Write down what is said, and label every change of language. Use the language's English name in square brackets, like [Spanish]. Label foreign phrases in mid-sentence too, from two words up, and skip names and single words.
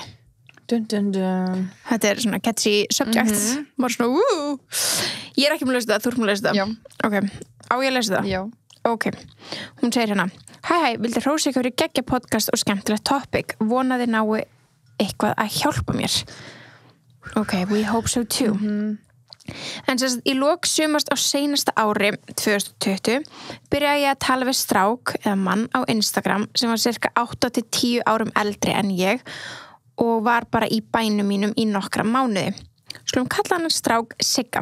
[Icelandic] Dun, dun, dun. Þetta er svona [English] catchy subject. [Icelandic] Bara svona, woo! Ég er ekki með að lesa það, þú ert með að lesa það. Já. Ok, á ég að lesa það? Já. Ok, hún segir hérna Hæ, vildi hrósa ykkur í geggja podcast og skemmtilegt topic, vonaði nái eitthvað að hjálpa mér. [English] Ok, we hope so too. [Icelandic] En sem sagt, í lok sumars á seinasta ári 2020 byrjaði ég að tala við strák eða mann á Instagram sem var cirka 8-10 árum eldri en ég og var bara í bænum mínum í nokkra mánuði. Skulum kalla hann strák Sigga.